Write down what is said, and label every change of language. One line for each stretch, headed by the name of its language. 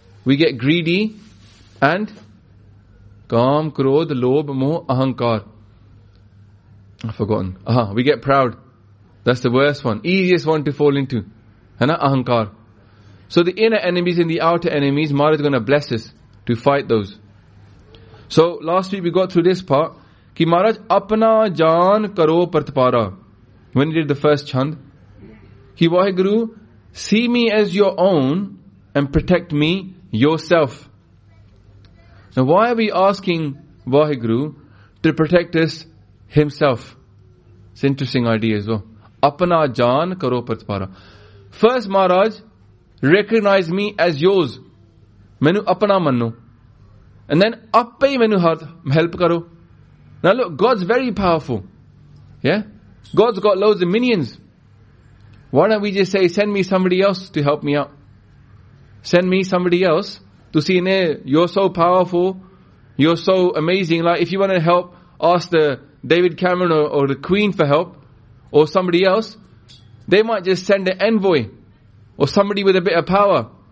English: We get greedy. And kaam, krodh, lobh, moh, ahankar. I've forgotten. We get proud. That's the worst one. Easiest one to fall into. Hana? Ahankar. So the inner enemies and the outer enemies, Maharaj is going to bless us to fight those. So last week we got through this part.
Punjabi: ਕਿ ਮਹਾਰਾਜ, ਅਪਨਾ ਜਾਨ ਕਰੋ ਪ੍ਰਤਪਾਰਾ.
English: When he did the first chand. Ki Waheguru, see me as your own and protect me yourself. Now why are we asking Waheguru to protect us himself? It's an interesting idea as well.
Punjabi: Apna jaan karo pratpara.
English: First Maharaj, recognize me as yours.
Punjabi: ਮੈਨੂੰ ਅਪਣਾ ਮੰਨੋ.
English: And then
Punjabi: ਆਪੇ ਮੈਨੂੰ
English: help
Punjabi: ਕਰੋ.
English: Now look, God's very powerful. Yeah? God's got loads of minions. Why don't we just say, send me somebody else to help me out? Send me somebody else to see, you're so powerful, you're so amazing. Like, if you want to help, ask the David Cameron or the Queen for help, or somebody else, they might just send an envoy, or somebody with a bit of power.